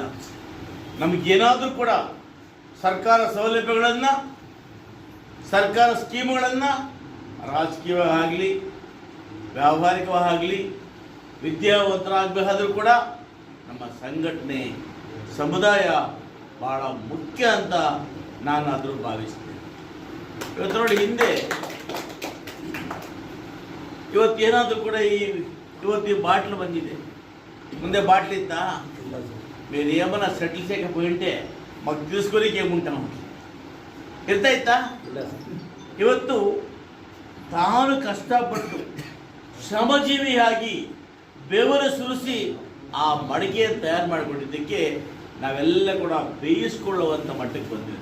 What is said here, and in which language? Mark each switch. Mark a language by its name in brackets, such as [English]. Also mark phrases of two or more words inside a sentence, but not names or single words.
[Kannada] ನಮಗೇನಾದರೂ ಕೂಡ ಸರ್ಕಾರ ಸೌಲಭ್ಯಗಳನ್ನು, ಸರ್ಕಾರ ಸ್ಕೀಮ್ಗಳನ್ನು ರಾಜಕೀಯವಾಗಲಿ ವ್ಯಾವಹಾರಿಕವಾಗಲಿ ವಿದ್ಯಾವಂತರಾಗಬೇಕಾದ್ರೂ ಕೂಡ ನಮ್ಮ ಸಂಘಟನೆ ಸಮುದಾಯ ಭಾಳ ಮುಖ್ಯ ಅಂತ ನಾನು ಆದರೂ ಭಾವಿಸ್ತೇನೆ. ಇವತ್ತು ನೋಡಿ, ಹಿಂದೆ ಇವತ್ತೇನಾದರೂ ಕೂಡ ಇವತ್ತು ಈ ಬಾಟ್ಲು ಬಂದಿದೆ, ಮುಂದೆ ಬಾಟ್ಲ್ ಇತ್ತಾ? [Telugu] మీరు ఏమన్నా సెటిల్ చేయకపోయింటే మాకు తీసుకొని ఏముంటాం [Kannada] ಇರ್ತಾ ಇತ್ತಾ? ಇವತ್ತು ತಾನು ಕಷ್ಟಪಟ್ಟು ಶ್ರಮಜೀವಿಯಾಗಿ ಬೆವರು ಸುರಿಸಿ ಆ ಮಡಿಕೆಯನ್ನು ತಯಾರು ಮಾಡಿಕೊಂಡಿದ್ದಕ್ಕೆ ನಾವೆಲ್ಲ ಕೂಡ ಬೇಯಿಸ್ಕೊಳ್ಳುವಂಥ ಮಟ್ಟಕ್ಕೆ ಬಂದಿವಿ.